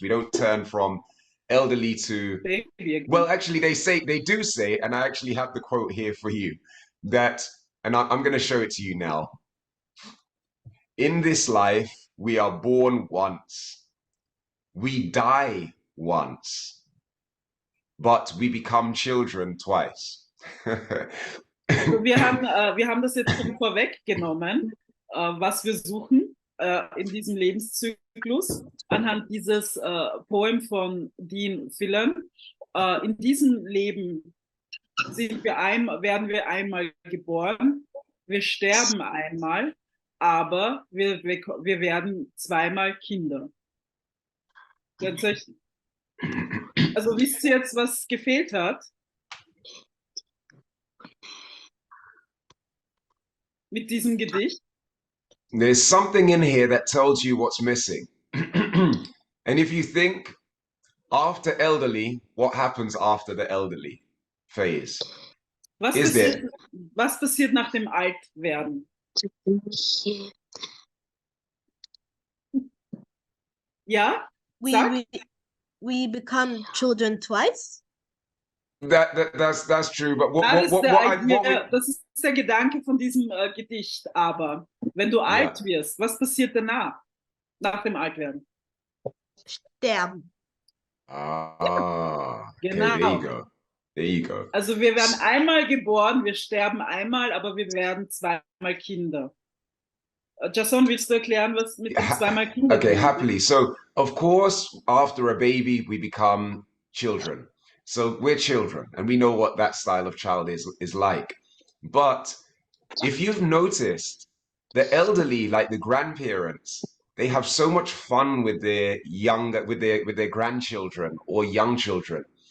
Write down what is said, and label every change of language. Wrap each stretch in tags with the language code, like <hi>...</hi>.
<en>We don't turn from elderly to, well, actually they do say, and I actually have the quote here for you, that, and I'm going to show it to you now. In this life, we are born once, we die once, but we become children twice.</en> <de>Also wir haben das jetzt schon vorweggenommen, was wir suchen in diesem Lebenszyklus, anhand dieses Poem von Dean Phelan. In diesem Leben werden wir einmal geboren, wir sterben einmal, aber wir werden zweimal Kinder. Also wisst ihr jetzt, was gefehlt hat? Mit diesem Gedicht?</de> <en>There's something in here that tells you what's missing. And if you think after elderly, what happens after the elderly phase?</en> <de>Was passiert nach dem Altwerden? Ja?</de> <en>We become children twice. That's true, but</en> <de>das ist der Gedanke von diesem Gedicht. Aber wenn du alt wirst, was passiert danach? Nach dem Altwerden? Sterben. Okay, Genau.</de> <en>There you go.</en> <de>Also wir werden einmal geboren, wir sterben einmal, aber wir werden zweimal Kinder. Jason, willst du erklären, was mit den zweimal Kindern?</de> <en>Okay, happily. So, of course, after a baby, we become children. So we're children, and we know what that style of child is like. But if you've noticed, the elderly, like the grandparents, they have so much fun with their grandchildren or young children.</en>